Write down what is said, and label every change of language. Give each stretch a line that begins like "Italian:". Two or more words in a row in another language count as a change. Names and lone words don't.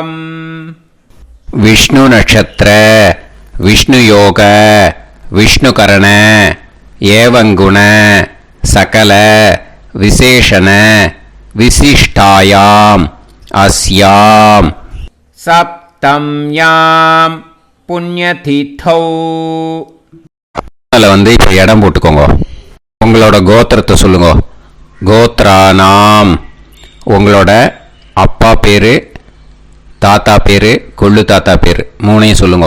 Sanskrit: विष्णु नक्षत्र विष्णु योग विष्णुकरण एवं गुण सकल विशेषण विशिष्टायां अस्यां सप्तम्यां புண்ணியதீர்த்தௌ.
Tamil: அதில் வந்து இப்போ இடம் போட்டுக்கோங்க. உங்களோட கோத்திரத்தை சொல்லுங்க. கோத்ரானாம். உங்களோட அப்பா பேர், தாத்தா பேர், கொள்ளு தாத்தா பேர் 3ஐயும் சொல்லுங்க.